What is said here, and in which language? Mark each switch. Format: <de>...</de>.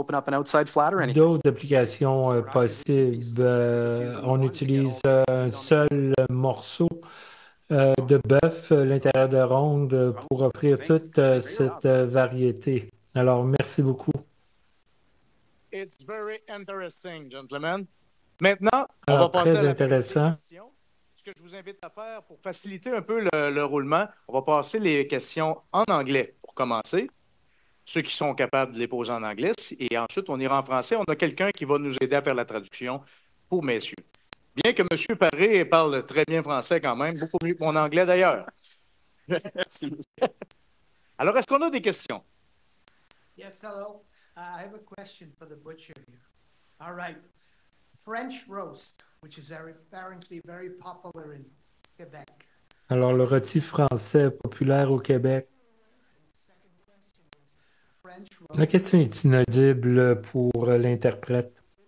<fr>D'autres applications possibles. On utilise un seul morceau de bœuf à l'intérieur de ronde pour offrir toute cette variété. Alors, merci beaucoup.</fr> <en>It's very interesting, gentlemen.</en> <fr>Maintenant, on va passer à la intéressant. question. Ce que je vous invite à faire pour faciliter un peu le roulement, on va passer les questions en anglais pour commencer. Ceux qui sont capables de les poser en anglais. Et ensuite, on ira en français. On a quelqu'un qui va nous aider à faire la traduction pour messieurs. Bien que M. Paré parle très bien français quand même, beaucoup mieux que mon anglais d'ailleurs. Alors, est-ce qu'on a des questions?</fr> <en>Yes, hello. I have a question for the butcher here. All right. French roast, which is apparently very popular in Quebec.</en> <fr>Alors, le rôti français populaire au Québec. La question est inaudible pour l'interprète.</fr>